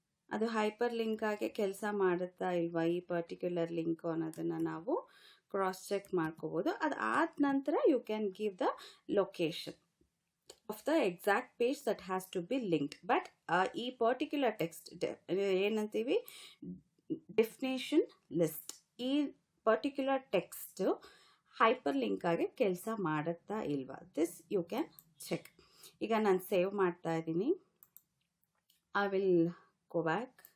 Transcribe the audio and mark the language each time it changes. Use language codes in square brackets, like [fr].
[kn] ಅದು hyper link ಆಗಿ ಕೆಲಸ ಮಾಡುತ್ತಾ ಇಲ್ವಾ ಈ ಪರ್ಟಿಕ್ಯುಲರ್ ಲಿಂಕ್ ಅನ್ನೋದನ್ನು ನಾವು ಕ್ರಾಸ್ ಚೆಕ್ ಮಾಡ್ಕೋಬೋದು. ಅದಾದ ನಂತರ [en] You can give the location of the exact page that has to be linked. [kn] But ಈ particular text ಏನಂತೀವಿ ಡೆಫಿನೇಷನ್ ಲಿಸ್ಟ್, ಈ ಪರ್ಟಿಕ್ಯುಲರ್ ಟೆಕ್ಸ್ಟ್ ಹೈಪರ್ ಲಿಂಕ್ ಆಗಿ ಕೆಲಸ ಮಾಡುತ್ತಾ ಇಲ್ವಾ, [en] This you can check. [kn] ಈಗ ನಾನು ಸೇವ್ ಮಾಡ್ತಾ ಇದ್ದೀನಿ. [en] I will go back.